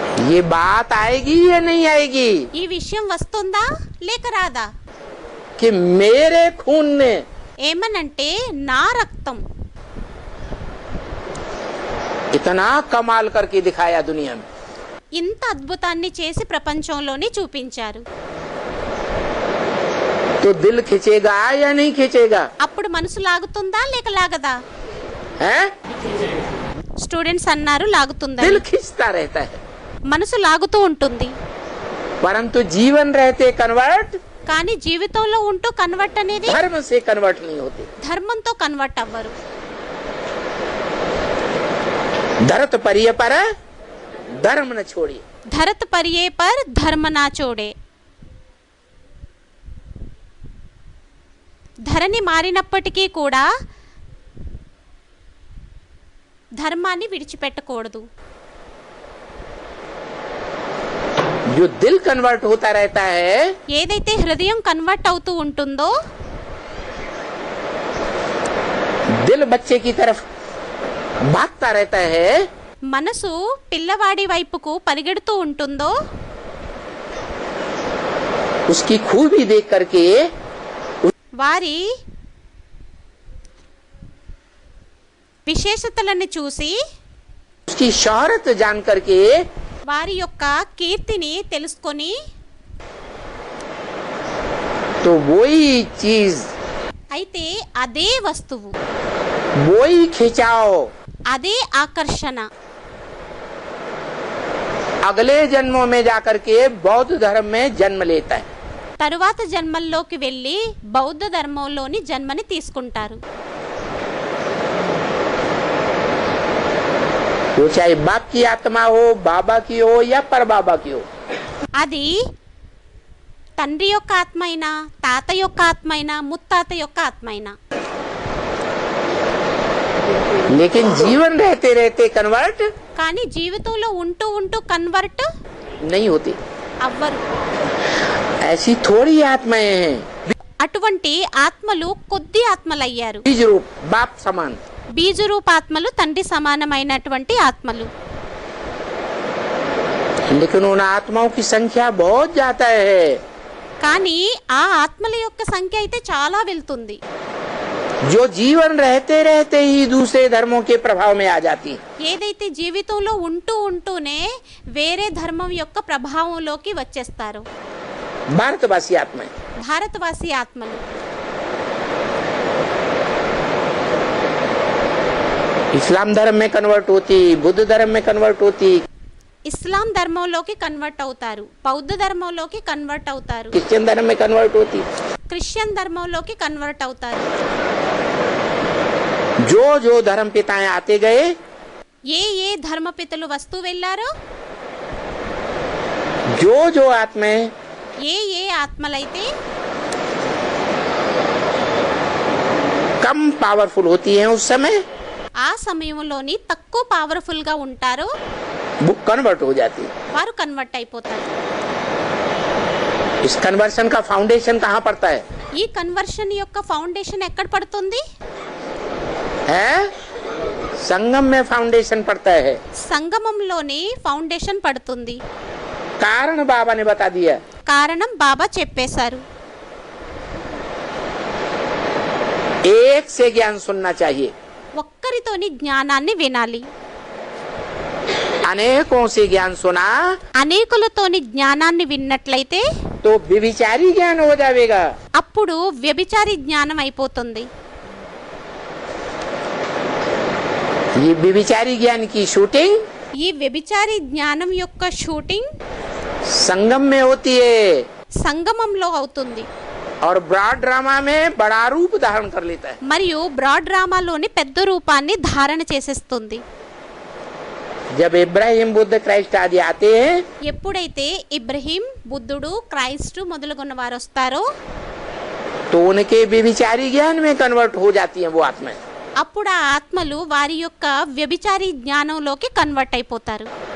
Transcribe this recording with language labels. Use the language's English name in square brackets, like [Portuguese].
[Hindi] ये बात आएगी या नहीं आएगी [Telugu] ఈ విషయం వస్తుందా లేక రాదా? [Hindi] कि मेरे खून ने [Telugu] ఏమనంటే నా రక్తం [Hindi] इतना कमाल करके दिखाया दुनिया में, [Telugu] ఇంత అద్భుతాన్ని చేసి ప్రపంచంలోని చూపించారు. [Hindi] तो दिल खींचेगा या नहीं खींचेगा? [Telugu] అప్పుడు మనసు లాగుతుందా లేక లాగదా? [Hindi] है? [Telugu] స్టూడెంట్స్ అన్నారు లాగుతుందా. [Hindi] दिल खींचता रहता है, [Telugu] మనసు లాగుతూ ఉంటుంది. [Hindi] परंतु जीवन रहते कन्वर्ट, [Telugu] కానీ జీవితంలో ఉంటూ కన్వర్ట్ అనేది [Hindi] धर्म से कन्वर्ट नहीं होते। [Telugu] ధర్మంతో కన్వర్ట్ అవ్వరు. [Hindi] धरत परिय पर धर्म न छोड़िए। धरत परिये पर धर्म ना छोड़े. [Telugu] ధరని మారినప్పటికీ కూడా ధర్మాన్ని విడిచిపెట్టకూడదు. [Hindi] जो दिल कन्वर्ट होता रहता है, [Telugu] ఏదైతే హృదయం కన్వర్ట్ అవుతూ ఉంటుందో, [Hindi] दिल बच्चे की तरफ भागता रहता है, [Telugu] మనసు పిల్లవాడి వైపుకు పరిగెడుతూ ఉంటుందో, [Hindi] उसकी खूबी देख करके [Telugu] వారి విశేషతలను చూసి, [Hindi] उसकी शोहरत जान करके [Telugu] వారి యొక్క కీర్తిని తెలుసుకొని, [Hindi] तो वही चीज, [Telugu] అయితే అదే వస్తువు, [Hindi] वही खिंचाव [Telugu] అదే ఆకర్షణ [Hindi] अगले जन्मों में जाकर के बौद्ध धर्म में जन्म लेता है। [Telugu] తరువాత జన్మల్లోకి వెళ్ళి బౌద్ధ ధర్మంలోని జన్మని తీసుకుంటారు. [Hindi] वो चाहे बाप की आत्मा हो, बाबा की हो या पर बाबा की हो। [Telugu] అది తండ్రి యొక్క ఆత్మ అయినా, తాత యొక్క ఆత్మ అయినా, ముత్తాత యొక్క ఆత్మ అయినా. [Hindi] लेकिन जीवन रहते रहते कन्वर्ट [Telugu] కానీ జీవితంలో ఉంటూ ఉంటూ కన్వర్ట్ [Hindi] नहीं होती। [Telugu] అవ్వరు. [Hindi] ऐसी थोड़ी आत्माएं हैं, [Telugu] అటువంటి ఆత్మలు కొద్ది ఆత్మలయ్యారు. [Hindi] बीज रूप बाप समान। [Telugu] బీజరూపాత్మలు తండ్రి సమానమైనటువంటి ఆత్మలు. [Hindi] लेकिन उन आत्माओं की संख्या बहुत ज्यादा है। [Telugu] కానీ ఆ ఆత్మల యొక్క సంఖ్య అయితే చాలా వెళ్తుంది. [Hindi] जो जीवन रहते रहते ही दूसरे धर्मों के प्रभाव में आ जाती। [Telugu] ఏదైతే జీవితంలో ఉంటూ ఉంటూనే వేరే ధర్మం యొక్క ప్రభావంలోకి వచ్చేస్తారు. [Hindi] भारतवासी आत्माएं, [Telugu] భారతవాసి ఆత్మలు. [Hindi] इस्लाम धर्म में कन्वर्ट होती, बुद्ध धर्म में कन्वर्ट होती, [Telugu] ఇస్లాం ధర్మంలోకి కన్వర్ట్ అవుతారు, బౌద్ధ ధర్మంలోకి కన్వర్ట్ అవుతారు, [Hindi] क्रिश्चियन धर्म में कन्वर्ट होती। [Telugu] క్రిస్టియన్ ధర్మంలోకి కన్వర్ట్ అవుతారు. [Hindi] जो जो धर्म पिताएं आते गए, [Telugu] ఏ ఏ ధర్మపితలు వస్తూ వెళ్ళారో, [Hindi] जो जो आत्माएं [Telugu] ఏ ఏ ఆత్మలైతే [Hindi] कम पावरफुल होती हैं उस समय, [Telugu] ఆ సమయంలోని తక్కువ పవర్ఫుల్ గా ఉంటారో [Hindi] वो कन्वर्ट हो जाती। [Telugu] వారు కన్వర్ట్ అయిపోతారు. [Hindi] इस कन्वर्शन का फाउंडेशन कहाँ पड़ता है? [Telugu] ఈ కన్వర్షన్ యొక్క ఫౌండేషన్ ఎక్కడ పడుతుంది? [Hindi] है संगम में फाउंडेशन पड़ता है। [Telugu] సంగమంలోని ఫౌండేషన్ పడుతుంది. [Hindi] कारण बाबा ने बता दिया। [Telugu] కారణం బాబా చెప్పేశారు. [Hindi] एक से ज्ञान सुनना चाहिए, [Telugu] ఒక్కరితోని జ్ఞానాన్ని వినాలి. [Hindi] अनेकों से ज्ञान सुना [Telugu] అనేకులతోని జ్ఞానాన్ని విన్నట్లయితే [Hindi] तो व्यभिचारी ज्ञान हो जाएगा। [Telugu] అప్పుడు వ్యభిచారి జ్ఞానం అయిపోతుంది. [Hindi] ये व्यभिचारी ज्ञान की शूटिंग [Telugu] ఈ వ్యభిచారి జ్ఞానం యొక్క షూటింగ్ [Hindi] संगम में होती है [Telugu] సంగమంలో అవుతుంది. [Hindi] और ब्रॉड ड्रामा में बड़ा रूप धारण कर लेता है। [Telugu] మరియు బ్రాడ్ డ్రామాలోని పెద్ద రూపాన్ని ధారణ చేసేస్తుంది. [Hindi] जब इब्राहिम बुद्ध क्राइस्ट आदि आते हैं [Telugu] ఎప్పుడైతే ఇబ్రహీం, బుద్ధుడు, క్రైస్తు మొదలుగున్న వారు వస్తారో [Hindi] तो उनके व्यभिचारी ज्ञान में कन्वर्ट हो जाती हैं वो आत्माएं। [Telugu] అప్పుడు ఆ ఆత్మలు వారి యొక్క వ్యభిచారి జ్ఞానంలోకి కన్వర్ట్ అయిపోతారు.